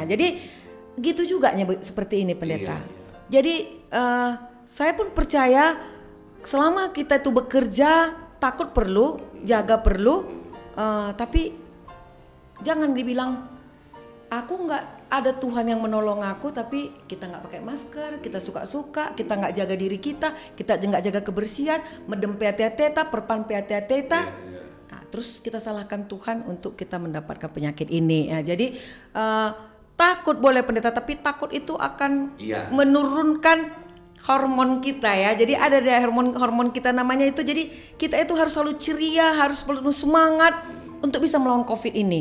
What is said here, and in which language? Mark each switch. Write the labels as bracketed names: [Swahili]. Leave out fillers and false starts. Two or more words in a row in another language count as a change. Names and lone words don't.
[Indonesian] Jadi gitu juga seperti ini pendeta. Jadi saya pun percaya selama kita itu bekerja, takut perlu, jaga perlu, tapi jangan dibilang aku nggak ada Tuhan yang menolong aku, tapi kita nggak pakai masker, kita suka-suka, kita nggak jaga diri kita nggak jaga kebersihan, [Batak Karo] medem teta, perpan teta. [Indonesian] Nah, terus kita salahkan Tuhan untuk kita mendapatkan penyakit ini. Ya, jadi takut boleh pendeta, tapi takut itu akan menurunkan hormon kita ya. Jadi ada hormon kita namanya itu. Jadi kita itu harus selalu ceria, harus penuh semangat untuk bisa melawan COVID ini.